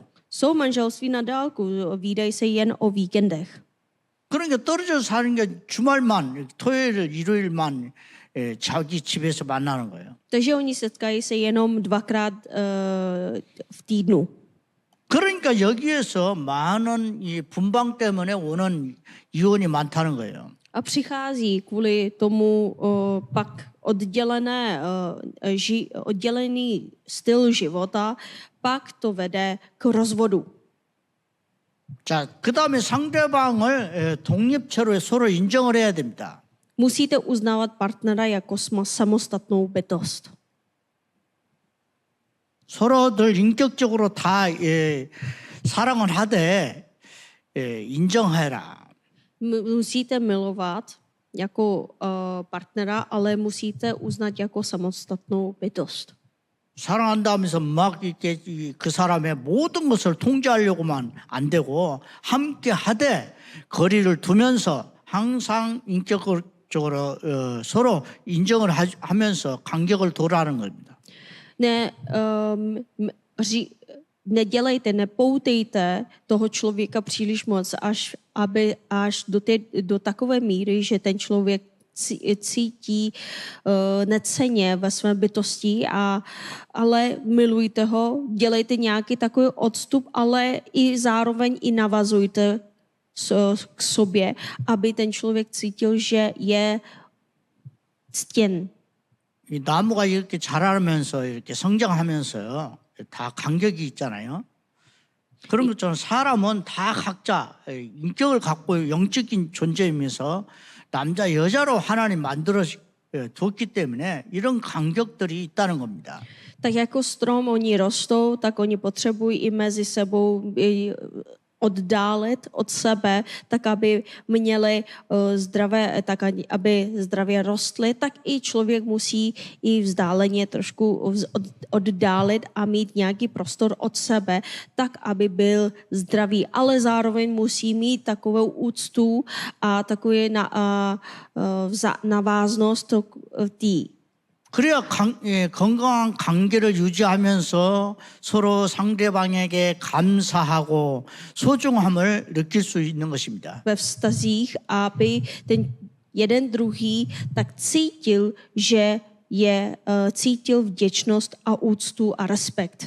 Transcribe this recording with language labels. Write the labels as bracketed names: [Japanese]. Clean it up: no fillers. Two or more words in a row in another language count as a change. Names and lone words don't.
[Czech] Jsou manželství na dálku, vídají se jen o víkendech. [Korean] 그러니까 떨어져서 사는 게 주말만, 토요일, 일요일만 자기 집에서 만나는 거예요. [Czech] Takže oni setkají se jenom dvakrát v týdnu. [Korean] 그러니까 여기에서 많은 이 분방 때문에 오는 이혼이 많다는 거예요. [Czech] A přichází kvůli tomu pak oddělený styl života, pak to vede k rozvodu. [Korean] 자, 그다음에 상대방을 독립체로 서로 인정을 해야 됩니다. [Czech] Musíte uznávat partnera jako samostatnou bytost. [Korean] 서로들 인격적으로 다 사랑을 하되 인정해라. [Czech] Musíte milovat jako partnera, ale musíte uznat jako samostatnou bytost. [Korean] 사랑한다 하면서 막 이렇게 그 사람의 모든 것을 통제하려고만 안 되고 함께 하되 거리를 두면서 항상 인격적으로 서로 인정을 하면서 간격을 둬라는 겁니다. [Czech] Nedělejte, nepoutejte toho člověka příliš moc, až do takové míry, že ten člověk cítí neceně ve své bytosti, ale milujte ho, dělejte nějaký takový odstup, ale i zároveň i navazujte k sobě, aby ten člověk cítil, že je ctěn. [Korean] 이 나무가 이렇게 자라면서 이렇게 성장하면서요. 다 간격이 있잖아요. 그런 것처럼 사람은 다 각자 인격을 갖고 영적인 존재이면서 남자 여자로 하나님 만들어 뒀기 때문에 이런 간격들이 있다는 겁니다. [Czech] Tak jako strom oni rostou, tak oni potřebují i mezi sebou oddálit od sebe, tak aby měli aby zdravě rostly, tak i člověk musí i vzdáleně trošku oddálit a mít nějaký prostor od sebe, tak aby byl zdravý, ale zároveň musí mít takovou úctu a takovou naváznost té [Korean] 그래야 건강한 관계를 유지하면서 서로 상대방에게 감사하고 소중함을 느낄 수 있는 것입니다. [Czech] ve vztazích, aby ten jeden druhý tak cítil, že cítil vděčnost a úctu a respekt.